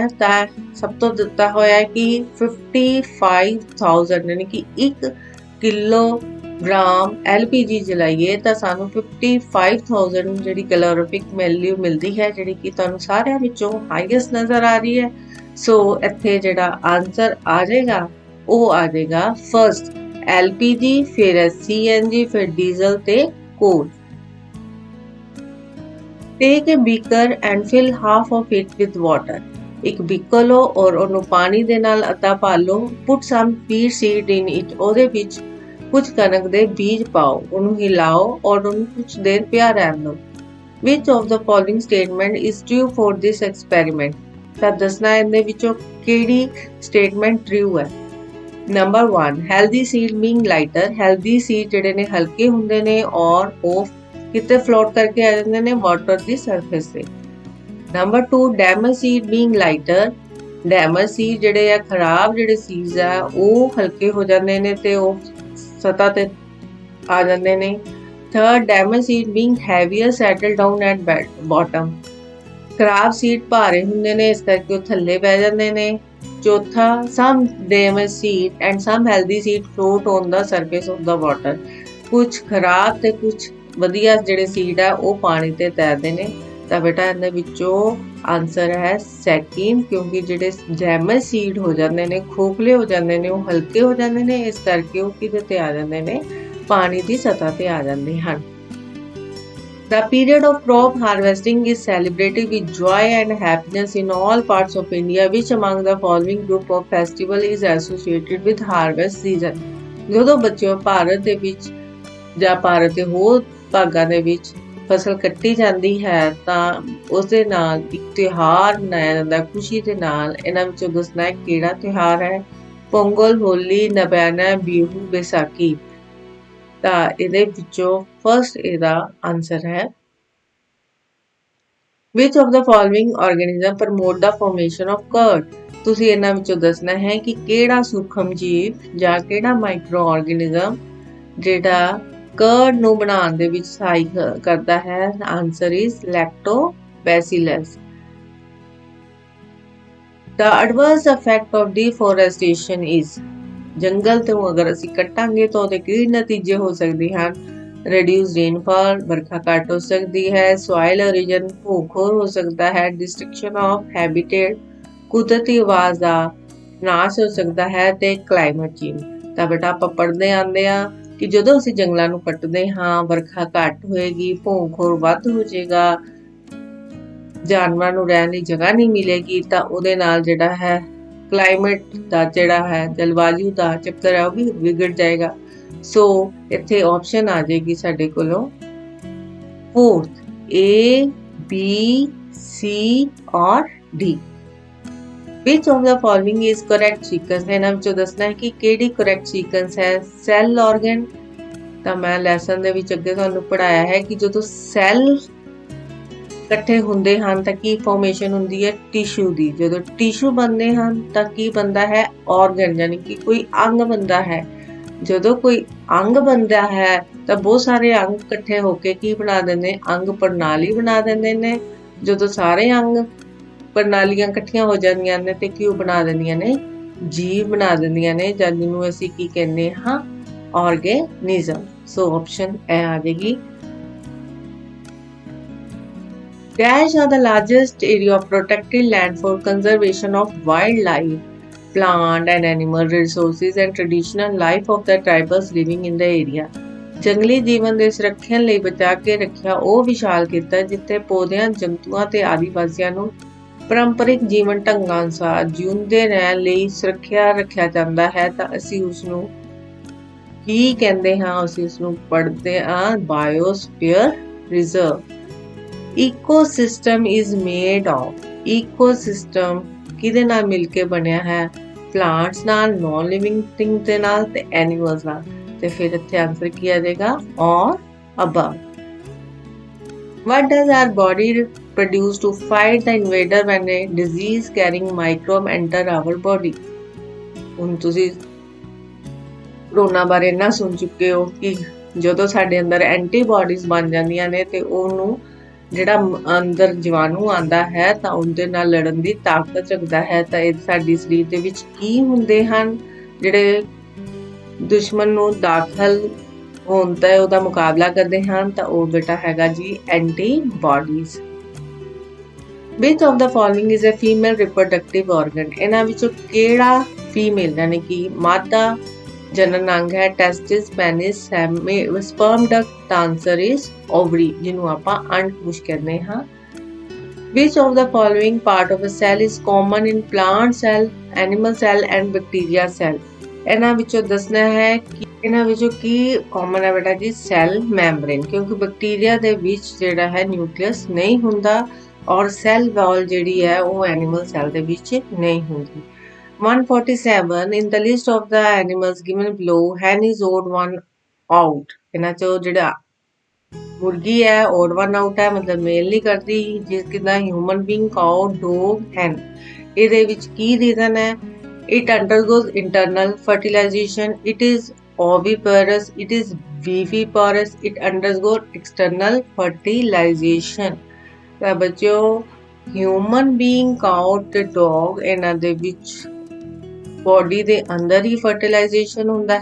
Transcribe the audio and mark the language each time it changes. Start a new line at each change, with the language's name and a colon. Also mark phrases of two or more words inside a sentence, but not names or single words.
Punjabi: ਤਾਂ ਸਭ ਤੋਂ ਦਿੱਤਾ ਹੋਇਆ ਹੈ ਕਿ 55,000 ਯਾਨੀ ਕਿ 1 ਕਿਲੋਗ੍ਰਾਮ LPG ਜਲਾਈਏ ਤਾਂ ਸਾਨੂੰ 55,000 ਜਿਹੜੀ
English: calorific value
Punjabi: ਮਿਲਦੀ ਹੈ, ਜਿਹੜੀ ਕਿ ਤੁਹਾਨੂੰ ਸਾਰਿਆਂ ਵਿੱਚੋਂ ਹਾਈਐਸਟ ਨਜ਼ਰ ਆ ਰਹੀ ਹੈ। ਸੋ ਇੱਥੇ ਜਿਹੜਾ ਆਨਸਰ ਆ ਜਾਏਗਾ ਉਹ ਆ ਜਾਏਗਾ ਫਰਸਟ LPG, ਫਿਰ CNG, ਫਿਰ ਡੀਜ਼ਲ ਤੇ ਕੋਲ।
English: Take a beaker and fill half of it with water।
Punjabi: ਇੱਕ ਬੀਕਰ ਲਓ ਔਰ ਉਹਨੂੰ ਪਾਣੀ ਦੇ ਨਾਲ ਅੱਧਾ ਭਰ ਲਓ।
English: Put some pea seed in it।
Punjabi: ਉਹਦੇ ਵਿੱਚ ਕੁਝ ਕਣਕ ਦੇ ਬੀਜ ਪਾਓ, ਉਹਨੂੰ ਹਿਲਾਓ ਔਰ ਉਹਨੂੰ ਕੁਝ ਦੇਰ ਪਿਆ ਰਹਿਣ ਦਿਓ।
English: Which of the following statement is true for this experiment?
Punjabi: ਤਾਂ ਦੱਸਣਾ ਇਹਦੇ ਵਿੱਚੋਂ ਕਿਹੜੀ ਸਟੇਟਮੈਂਟ ਟਰੂ ਹੈ। ਨੰਬਰ 1
English: healthy seed being lighter। healthy seed
Punjabi: ਜਿਹੜੇ ਨੇ ਹਲਕੇ ਹੁੰਦੇ ਨੇ ਔਰ ਉਹ ਕਿਤੇ ਫਲੋਟ ਕਰਕੇ ਆ ਜਾਂਦੇ ਨੇ ਵਾਟਰ ਦੀ ਸਰਫੇਸ ਤੇ।
English: ਨੰਬਰ 2 damaged seed being lighter। damaged seed
Punjabi: ਜਿਹੜੇ ਆ ਖਰਾਬ ਜਿਹੜੇ ਸੀਡਸ ਆ ਉਹ ਹਲਕੇ ਹੋ ਜਾਂਦੇ ਨੇ ਤੇ ਉਹ ਸਤ੍ਹਾ ਤੇ ਆ ਜਾਂਦੇ ਨੇ।
English: ਥਰਡ damaged seed being heavier settle down at bottom।
Punjabi: ਖਰਾਬ ਸੀਡ ਭਾਰੇ ਹੁੰਦੇ ਨੇ ਇਸ ਕਰਕੇ ਉਹ ਥੱਲੇ ਬਹਿ ਜਾਂਦੇ ਨੇ।
English: ਚੌਥਾ some damaged seed and some healthy seed float on the surface of the water।
Punjabi: ਕੁਝ ਖਰਾਬ ਤੇ ਕੁਝ ਵਧੀਆ ਜਿਹੜੇ ਸੀਡ ਆ ਉਹ ਪਾਣੀ ਤੇ ਤੈਰਦੇ ਨੇ। ਤਾਂ ਬੇਟਾ ਇਹਨਾਂ ਵਿੱਚੋਂ ਆਨਸਰ ਹੈ ਸੈਕਿੰਡ, ਕਿਉਂਕਿ ਜਿਹੜੇ
English: damage seed
Punjabi: ਹੋ ਜਾਂਦੇ ਨੇ, ਖੋਖਲੇ ਹੋ ਜਾਂਦੇ ਨੇ, ਉਹ ਹਲਕੇ ਹੋ ਜਾਂਦੇ ਨੇ, ਇਸ ਕਰਕੇ ਉਹ ਕਿਤੇ ਤੇ ਆ ਜਾਂਦੇ ਨੇ, ਪਾਣੀ ਦੀ ਸਤ੍ਹਾ ਤੇ ਆ ਜਾਂਦੇ ਹਨ।
English: The period of crop harvesting is celebrated with joy and happiness in all parts of India। Which among the following group of festival is associated with harvest season?
Punjabi: ਜਦੋਂ ਬੱਚਿਓ ਭਾਰਤ ਦੇ ਵਿੱਚ ਜਾਂ ਭਾਰਤ ਦੇ ਹੋਰ ਭਾਗਾਂ ਦੇ ਵਿੱਚ ਫਸਲ ਕੱਟੀ ਜਾਂਦੀ ਹੈ ਤਾਂ ਉਸ ਦੇ ਨਾਲ ਇੱਕ ਤਿਉਹਾਰ ਮਨਾਇਆ ਜਾਂਦਾ ਖੁਸ਼ੀ ਦੇ ਨਾਲ। ਇਹਨਾਂ ਵਿੱਚੋਂ ਦੱਸਣਾ ਹੈ ਕਿਹੜਾ ਤਿਉਹਾਰ ਹੈ। ਪੋਂਗਲ, ਹੋਲੀ, ਨਬਾਨਾ, ਬਿਹੂ, ਵਿਸਾਖੀ। ਤਾਂ ਇਹਦੇ ਵਿੱਚੋਂ ਫਰਸਟ ਇਹਦਾ ਆਨਸਰ ਹੈ।
English: Which of the following organism promote the formation of curd?
Punjabi: ਤੁਸੀਂ ਇਹਨਾਂ ਵਿੱਚੋਂ ਦੱਸਣਾ ਹੈ ਕਿ ਕਿਹੜਾ ਸੂਖਮ ਜੀਵ ਜਾਂ ਕਿਹੜਾ
English: micro organism
Punjabi: ਜਿਹੜਾ ਕਰਡ ਨੂੰ ਬਣਾਉਣ ਦੇ ਵਿੱਚ ਸਹਾਇਕ ਕਰਦਾ ਹੈ।
English: answer is Lactobacillus. The adverse effect of deforestation is
Punjabi: ਜੰਗਲ ਤੋਂ ਅਗਰ ਅਸੀਂ ਕੱਟਾਂਗੇ ਤਾਂ ਉਹਦੇ ਕੀ ਨਤੀਜੇ ਹੋ ਸਕਦੇ ਹਨ
English: reduce rainfall
Punjabi: ਵਰਖਾ ਘੱਟ ਹੋ ਸਕਦੀ ਹੈ
English: soil erosion
Punjabi: ਭੂ-ਖੋਰ ਹੋ ਸਕਦਾ ਹੈ
English: destruction of habitat
Punjabi: ਕੁਦਰਤੀ ਆਵਾਜ਼ ਦਾ ਨਾਸ਼ ਹੋ ਸਕਦਾ ਹੈ ਤੇ
English: climate change
Punjabi: ਤਾਂ ਬੇਟਾ ਆਪਾਂ ਪੜ੍ਹਦੇ ਆਂਦੇ ਆ ਕਿ ਜਦੋਂ ਅਸੀਂ ਜੰਗਲਾਂ ਨੂੰ ਕੱਟਦੇ ਹਾਂ ਵਰਖਾ ਘੱਟ ਹੋਏਗੀ ਭੂ-ਖੋਰ ਵੱਧ ਹੋ ਜਾਏਗਾ ਜਾਨਵਰਾਂ ਨੂੰ ਰਹਿਣ ਦੀ ਜਗ੍ਹਾ ਨਹੀਂ ਮਿਲੇਗੀ ਤਾਂ ਉਹਦੇ ਨਾਲ ਜਿਹੜਾ ਹੈ ਕਲਾਈਮੇਟ ਦਾ ਜਿਹੜਾ ਹੈ ਜਲਵਾਯੂ ਦਾ ਚੱਕਰ ਹੈ ਉਹ ਵੀ ਵਿਗੜ ਜਾਏਗਾ ਸੋ ਇੱਥੇ ਆਪਸ਼ਨ ਆ ਜਾਏਗੀ ਸਾਡੇ ਕੋਲੋਂ 4th A B C or
English: D which of the following is correct sequence
Punjabi: ਇਹਨਾਂ ਵਿੱਚੋਂ ਦੱਸਣਾ ਹੈ ਕਿ ਕਿਹੜੀ
English: correct sequence
Punjabi: ਹੈ
English: cell organ
Punjabi: ਤਾਂ ਮੈਂ ਲੈਸਨ ਦੇ ਵਿੱਚ ਅੱਗੇ ਤੁਹਾਨੂੰ ਪੜਾਇਆ ਹੈ ਕਿ ਜਦੋਂ ਸੈੱਲ ਇਕੱਠੇ ਹੁੰਦੇ ਹਨ ਤਾਂ ਕੀ ਫਾਰਮੇਸ਼ਨ ਹੁੰਦੀ ਹੈ ਟਿਸ਼ੂ ਦੀ ਜਦੋਂ ਟਿਸ਼ੂ ਬਣਦੇ ਹਨ ਤਾਂ ਕੀ ਬਣਦਾ ਹੈ ਆਰਗਨ ਯਾਨੀ ਕਿ ਕੋਈ ਅੰਗ ਬਣਦਾ ਹੈ ਜਦੋਂ ਕੋਈ ਅੰਗ ਬਣਦਾ ਹੈ ਤਾਂ ਬਹੁਤ ਸਾਰੇ ਅੰਗ ਇਕੱਠੇ ਹੋ ਕੇ ਕੀ ਬਣਾ ਦਿੰਦੇ ਅੰਗ ਪ੍ਰਣਾਲੀ ਬਣਾ ਦਿੰਦੇ ਨੇ ਜਦੋਂ ਸਾਰੇ ਅੰਗ ਪ੍ਰਣਾਲੀਆਂ ਇਕੱਠੀਆਂ ਹੋ ਜਾਂਦੀਆਂ ਨੇ ਤੇ ਕੀ ਬਣਾ ਦਿੰਦੀਆਂ ਨੇ ਜੀਵ ਬਣਾ ਦਿੰਦੀਆਂ ਨੇ ਜਿਹਨੂੰ ਅਸੀਂ ਕੀ ਕਹਿੰਦੇ ਹਾਂ ਆਰਗੇਨਿਜ਼ਮ ਸੋ ਆਪਸ਼ਨ ਇਹ ਆ ਜਾਏਗੀ
English: Dash are the largest area of protected land for conservation of wildlife, plant and animal resources and traditional life of the tribals living in the area.
Punjabi: ਜੰਗਲੀ ਜੀਵਨ ਦੇ ਸੁਰੱਖਿਆ ਲਈ ਬਚਾ ਕੇ ਰੱਖਿਆ ਉਹ ਵਿਸ਼ਾਲ ਖੇਤਰ ਜਿੱਥੇ ਪੌਦਿਆਂ ਜੰਤੂਆਂ ਤੇ ਆਦੀਵਾਸੀਆਂ ਨੂੰ ਪਰੰਪਰਿਕ ਜੀਵਨ ਢੰਗਾਂ ਅਨੁਸਾਰ ਜਿਉਂਦੇ ਰਹਿਣ ਲਈ ਸੁਰੱਖਿਆ ਰੱਖਿਆ ਜਾਂਦਾ ਹੈ ਤਾਂ ਅਸੀਂ ਉਸ ਨੂੰ ਕੀ ਕਹਿੰਦੇ ਹਾਂ ਅਸੀਂ ਉਸ ਨੂੰ ਪੜ੍ਹਦੇ ਹਾਂ
English: biosphere reserve ecosystem is made of ecosystem
Punjabi: ਕਿਹਦੇ ਨਾਲ ਮਿਲ ਕੇ ਬਣਿਆ ਹੈ plants ਨਾਲ
English: non living things
Punjabi: ਦੇ ਨਾਲ ਤੇ animals ਨਾਲ ਤੇ ਫਿਰ ਇੱਥੇ ਆਨਸਰ ਕੀ ਆ ਜਾਏਗਾ
English: or above what does our body produce to fight the invader when a disease carrying microbe enter our body
Punjabi: ਹੁਣ ਤੁਸੀਂ ਕਰੋਨਾ ਬਾਰੇ ਨਾ ਸੁਣ ਚੁੱਕੇ ਹੋ ਕਿ ਜਦੋਂ ਸਾਡੇ ਅੰਦਰ ਐਂਟੀਬਾਡੀਜ਼ ਬਣ ਜਾਂਦੀਆਂ ਨੇ ਤੇ ਉਹਨੂੰ ਜਿਹੜਾ ਅੰਦਰ ਜੀਵਾਣੂ ਆਂਦਾ ਹੈ ਤਾਂ ਉਹਦੇ ਨਾਲ ਲੜਨ ਦੀ ਤਾਕਤ ਰੱਖਦਾ ਹੈ ਤਾਂ ਇਹ ਸਾਡੀ ਸਰੀਰ ਦੇ ਵਿੱਚ ਕੀ ਹੁੰਦੇ ਹਨ ਜਿਹੜੇ ਦੁਸ਼ਮਣ ਨੂੰ ਦਾਖਲ ਹੋਣ ਤੇ ਉਹਦਾ ਮੁਕਾਬਲਾ ਕਰਦੇ ਹਨ ਤਾਂ ਉਹ ਬੇਟਾ ਹੈਗਾ ਜੀ ਐਂਟੀਬਾਡੀਜ਼
English: which of the following is a female reproductive organ
Punjabi: ਇਹਨਾਂ ਵਿੱਚੋਂ ਕਿਹੜਾ ਫੀਮੇਲ ਯਾਨੀ ਕਿ ਮਾਦਾ ਜਨਨ ਅੰਗ ਹੈ
English: testis penis sperm duct
Punjabi: ਤਾਂ
English: answer is ovary
Punjabi: ਜਿਹਨੂੰ ਆਪਾਂ ਅੰਡਕੋਸ਼ ਕਹਿੰਦੇ ਹਾਂ
English: which of the following part of a cell is common in plant cell animal cell and bacteria cell
Punjabi: ਇਹਨਾਂ ਵਿੱਚੋਂ ਦੱਸਣਾ ਹੈ ਕਿ ਇਹਨਾਂ ਵਿੱਚੋਂ ਕੀ ਕਾਮਨ ਹੈ ਬੇਟਾ ਜੀ
English: cell membrane
Punjabi: ਕਿਉਂਕਿ ਬੈਕਟੀਰੀਆ ਦੇ ਵਿੱਚ ਜਿਹੜਾ ਹੈ ਨਿਊਕਲੀਅਸ ਨਹੀਂ ਹੁੰਦਾ ਔਰ
English: cell wall
Punjabi: ਜਿਹੜੀ ਹੈ ਉਹ
English: animal cell
Punjabi: ਦੇ ਵਿੱਚ ਨਹੀਂ ਹੁੰਦੀ
English: 147 in the list of the animals given below hen is odd one out
Punjabi: ਇਹਨਾਂ ਚੋਂ ਜਿਹੜਾ ਮੁਰਗੀ ਹੈ
English: odd one out
Punjabi: ਹੈ ਮਤਲਬ ਮੇਲ ਨਹੀਂ ਕਰਦੀ ਜਿਸ ਕਿਦਾਂ
English: ਹਿਊਮਨ being cow dog hen
Punjabi: ਇਹਦੇ ਵਿੱਚ ਕੀ ਰੀਜ਼ਨ ਹੈ
English: it undergoes internal fertilization it is oviparous it is viviparous it undergoes external
Punjabi: fertilization ਤਾਂ ਬੱਚਿਓ
English: human being cow
Punjabi: ਤੇ ਡੌਗ ਇਹਨਾਂ ਦੇ ਵਿੱਚ ਬੋਡੀ ਦੇ ਅੰਦਰ ਹੀ ਫਰਟੀਲਾਈਜੇਸ਼ਨ ਹੁੰਦਾ